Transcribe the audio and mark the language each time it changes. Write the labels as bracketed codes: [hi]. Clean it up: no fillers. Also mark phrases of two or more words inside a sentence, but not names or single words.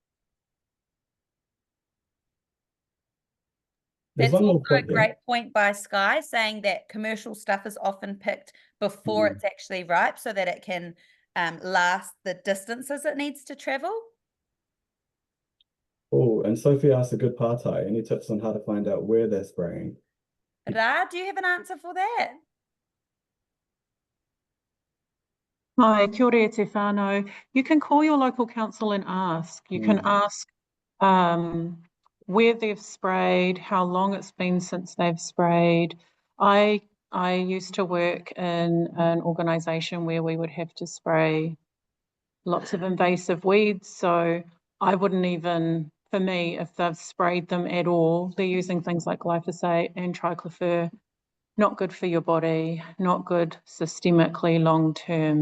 [en] That's also a great point by Sky, saying that commercial stuff is often picked before it's actually ripe so that it can last the distances it needs to travel. Oh, and Sophie asked a good partai. Any tips on how to find out where they're spraying? Ra, do you have an answer for that? [mi] Hi, kia ora te whānau. [en] You can call your local council and ask. You can ask where they've sprayed, how long it's been since they've sprayed. I used to work in an organisation where we would have to spray lots of invasive weeds, so I wouldn't even, for me, if they've sprayed them at all, they're using things like glyphosate and triclopyr, not good for your body, not good systemically long term.